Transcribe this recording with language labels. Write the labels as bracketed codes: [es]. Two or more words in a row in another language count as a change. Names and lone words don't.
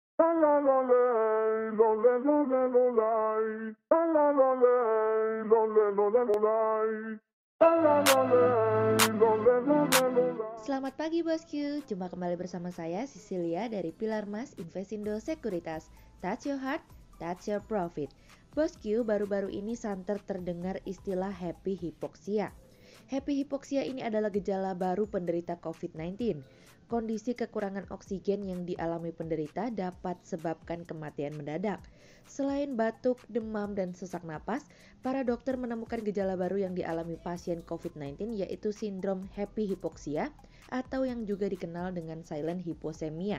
[id] La la la lay, lo le lo le lo lay. La la la lay, lo le lo le lo lay. La la la lay, lo le lo le lo lay. Selamat pagi bosku, jumpa kembali bersama saya Cecilia dari Pilar Mas Investindo Sekuritas. [en] Touch your heart, touch your profit. [id] Bosku, baru-baru ini santer terdengar istilah [en] happy hypoxia. Happy hypoxia [id] ini adalah gejala baru penderita COVID-19. Kondisi kekurangan oksigen yang dialami penderita dapat sebabkan kematian mendadak. Selain batuk, demam, dan sesak napas, para dokter menemukan gejala baru yang dialami pasien COVID-19 yaitu sindrom [en] happy hypoxia [id] atau yang juga dikenal dengan [en] silent hypoxemia.